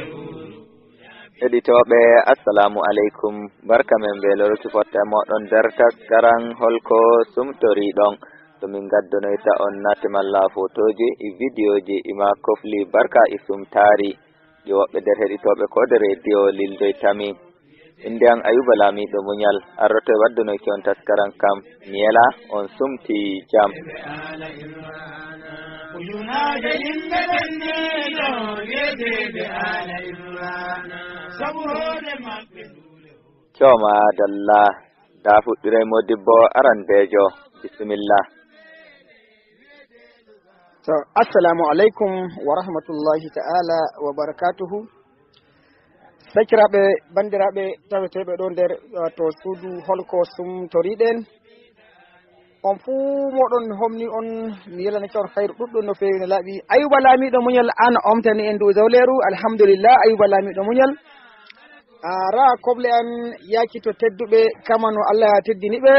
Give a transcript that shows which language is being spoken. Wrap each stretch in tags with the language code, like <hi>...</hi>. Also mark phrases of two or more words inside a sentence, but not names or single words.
<ff>heɗitoɓe</ff> <ar>السلام عليكم</ar> <ff>barka men beeloroti fotta moɗon nder taskaran holko sumtoriɗon to min gaddonoyta on natemalla photoji e vidéoji ima kofli barka e sumtari ɗi woɓɓe nder heɗitoɓe kode radio lildoytami inde an ayuba laamiɗo muñal arroto e waddunoyki on taskaran kam miyela on sumti jam ujunaje yimɓe ɓenniɗo yedeɓe ala imrana sabu hoore maɓɓe coma dalla da fuɗɗiray modibbo arandejo bisimillah.</ff> <ar>So السلام عليكم ورحمة الله تعالى وبركاته.</ar> <ff>Sakiraɓe bandiraɓe taweteɓe ɗo nder to suudu holko sumtoriɗen, on fuu moɗon mi homni on mi yelanake on hayru ɗuɗɗum no fewi no laaɓi. Ayuba laamiɗo muñal an omtani en ndu zawleru, alhamdulillah. Ayuba laamiɗo muñal ara koble an yaki to tedduɓe kamano Allah ya teddini ɓe.</ff>